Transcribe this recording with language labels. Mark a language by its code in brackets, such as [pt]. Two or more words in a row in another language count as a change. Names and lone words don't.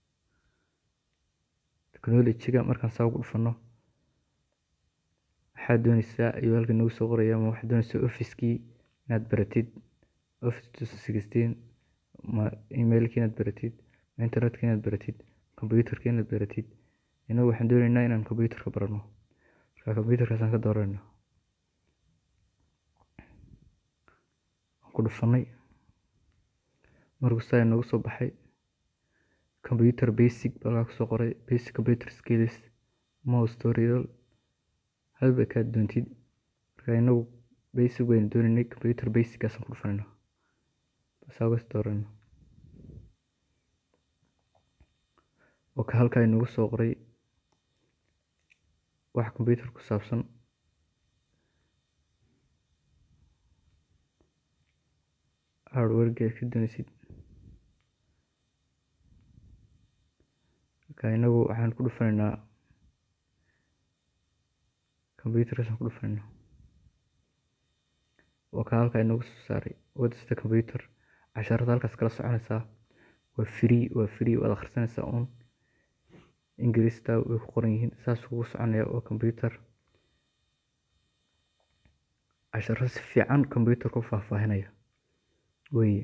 [so] Markaan saa ugu dhufano waxaad doonaysaa ayuu halkan nagu soo qoraya, ama waxaad doonaysaa office-kii inaad baratid, Office 2016, ma email-kii inaad baratid, ma internet-kii inaad baratid, computer-kii inaad baratid. Inagu waxaan doonaynaa inaan computer-ka barano, marka computer-kaasaan ka dooranaa. Waan ku dhufanay. Markuu saa inoogu soo baxay [en] computer basic [so] baa kusoo qoray, [en] basic computer skills, mouse tutorial, [so] halba kaad doontid. Marka inagu basic baynu doonaynay, computer basic-kaasaan ku dhufanaynaa, saa uga dooranaa. oo ka halkaa inoogu soo qoray wax computer ku saabsan. hardware-ga ka doonaysid. marka inagu waxaan ku dhufanaynaa computer-kaasaan ku dhufanaynaa. oo ka halkaa inoogu soo saaray [en] what is the computer. [so] casharada halkaas kala soconaysaa. waa free waad akhrisanaysaa uun. ingiriista way ku qoran yihiin, saas ugu soconaya. oo computer casharada si fiican computer ku faahfaahinaya weeye.